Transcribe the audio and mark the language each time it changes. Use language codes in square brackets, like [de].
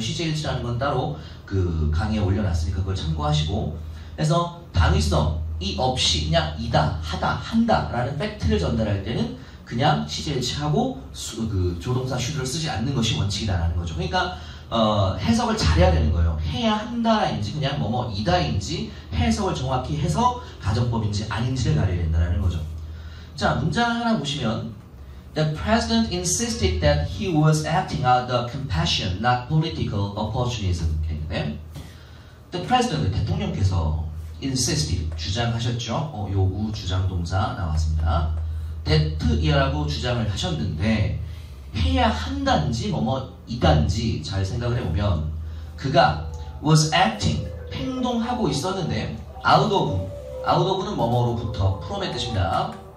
[ko] 시제일치라는 건 따로 그 강의에 올려놨으니까 그걸 참고하시고, 그래서 당위성이 없이 그냥 이다, 하다, 한다 라는 팩트를 전달할 때는 그냥 시제일치하고 그 조동사 should를 쓰지 않는 것이 원칙이다라는 거죠. 그러니까 해석을 잘해야 되는 거예요. 해야 한다인지 그냥 뭐뭐이다인지 해석을 정확히 해서 가정법인지 아닌지를 가려야 된다는 거죠. 자, 문장 하나 보시면 [en] The president insisted that he was acting out of compassion, not political opportunism. [ko] The president, 대통령께서 insisted, 주장하셨죠. 요구, 주장, 동사 나왔습니다. that이라고 주장을 하셨는데 해야 한다인지 뭐뭐이단지 잘 생각을 해보면 그가 was acting, 행동하고 있었는데 out of는 뭐뭐로부터 from의 뜻입니다.